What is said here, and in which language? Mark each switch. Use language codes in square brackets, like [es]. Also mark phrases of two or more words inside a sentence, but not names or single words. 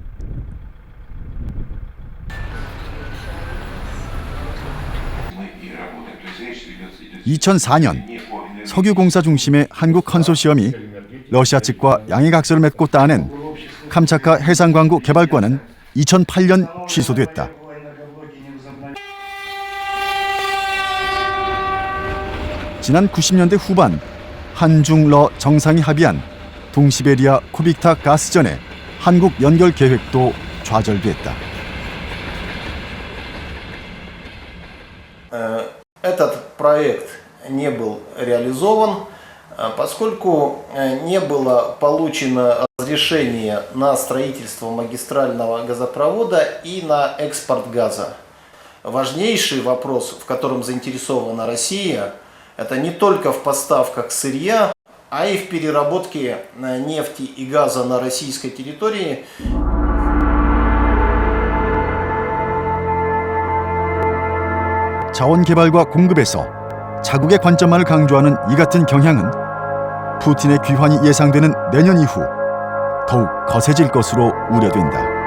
[ko] 2004년 석유공사 중심의 한국 컨소시엄이 러시아 측과 양해각서를 맺고 따낸 캄차카 해상광구 개발권은 2008년 취소됐다. 지난 90년대 후반 한중러 정상이 합의한 동시베리아 코빅타 가스전의 한국 연결 계획도 좌절됐다. [ru] Этот проект не был реализован, поскольку не было получено разрешение на строительство магистрального газопровода и на экспорт газа. Важнейший вопрос, в котором заинтересована Россия, это не только в поставках сырья, а и в переработке нефти и газа на российской территории. [ko] 자원 개발과 공급에서 자국의 관점만을 강조하는 이 같은 경향은 푸틴의 귀환이 예상되는 내년 이후 더욱 거세질 것으로 우려된다.